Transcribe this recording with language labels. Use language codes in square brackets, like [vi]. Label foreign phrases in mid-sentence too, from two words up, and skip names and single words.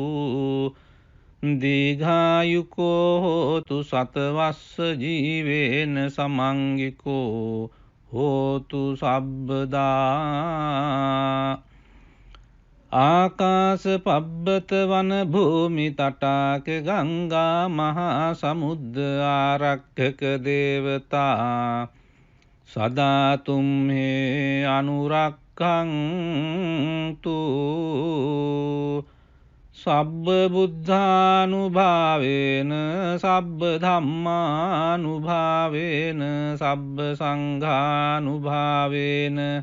[pi] දීඝායුකෝ හෝතු සතවස්ස ජීවේන සමංගිකෝ හෝතු සබ්බදා ආකාශ පබ්බත වන භූමි තටාක ගංගා මහා සමුද්ද ආරක්ඛක දේවතා සදා තුම්හේ අනුරක්ඛන්තු සබ්බ බුද්ධානුභාවේන සබ්බ ධම්මානුභාවේන සබ්බ සංඝානුභාවේන